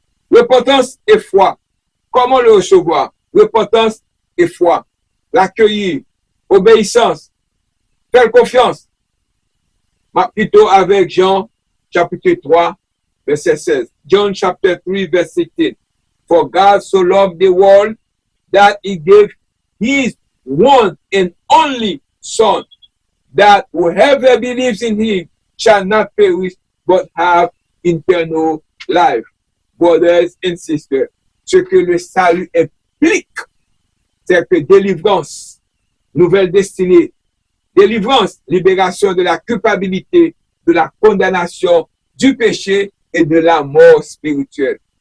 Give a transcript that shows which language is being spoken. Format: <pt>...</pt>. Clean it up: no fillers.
<fr>Repentance et foi. Comment le recevoir? Repentance et foi. L'accueillir. Obéissance. Faire confiance. Plutôt avec Jean, chapitre 3, verset 16.</fr> <en>John, chapter 3, verset 10. For God so loved the world that he gave his one and only Son, that whoever believes in him shall not perish, but have eternal life. Brothers and sisters,</en> <fr>ce que le salut implique, c'est que délivrance, nouvelle destinée, délivrance, libération de la culpabilité, de la condamnation, du péché et de la mort spirituelle.</fr>